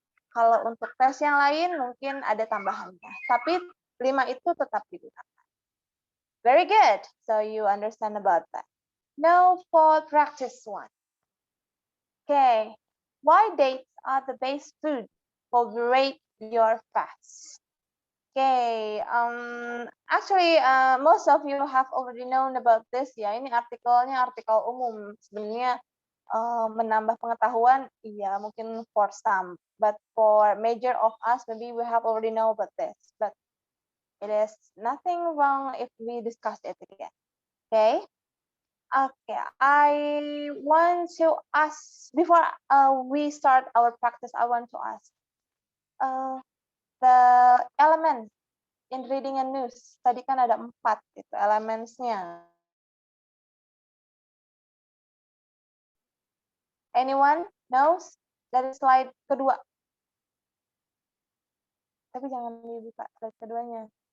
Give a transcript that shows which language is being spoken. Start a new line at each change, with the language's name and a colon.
Indonesian: Kalau untuk tes yang lain mungkin ada tambahannya. Tapi 5 itu tetap digunakan.
English: Very good. So you understand about that. Now for practice 1. Okay. Why dates are the best food for break your fast? Okay, actually most of you have already known about this ya.
Indonesian: Ini artikelnya artikel umum. Sebenarnya menambah pengetahuan, iya mungkin
English: for some, but for major of us maybe we have already know about this. But it is nothing wrong if we discuss it again. Okay. Okay, I want to ask before we start our practice. I want to ask the elements in reading and news.
Indonesian: Tadi kan ada 4 itu elementsnya.
English: Anyone knows?
Indonesian: Dari slide kedua. Tapi jangan dibuka slide keduanya.